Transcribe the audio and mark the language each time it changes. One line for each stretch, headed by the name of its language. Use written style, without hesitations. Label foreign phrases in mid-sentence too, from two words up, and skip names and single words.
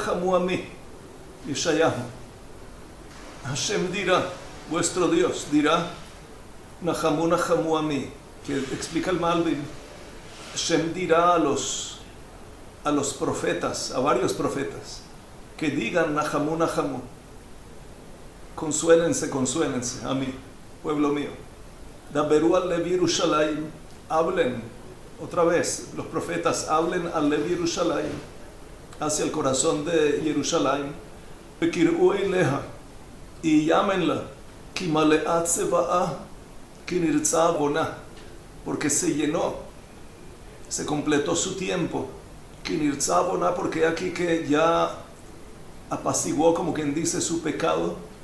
Hebrew: נחמו עמי ישעיהו.
Spanish: Hashem dirá, vuestro Dios dirá,
Hebrew: נחמו נחמו עמי,
Spanish: que explica el Malbim. Hashem dirá a los profetas, a varios profetas, que digan
Hebrew: נחמו נחמו,
Spanish: consuélense, consuélense a mí, pueblo mío.
Hebrew: דברו על לב ירושלים,
Spanish: hablen, otra vez, los profetas hablen
Hebrew: על לב ירושלים,
Spanish: hacia el corazón de Jerusalén,
Hebrew: וקראו אליה,
Spanish: y llámenla,
Hebrew: כי מלאה צבאה כי נרצה עונה,
Spanish: porque se llenó, se completó su tiempo,
Hebrew: כי נרצה עונה,
Spanish: porque aquí que ya apaciguó, como quien dice, su pecado,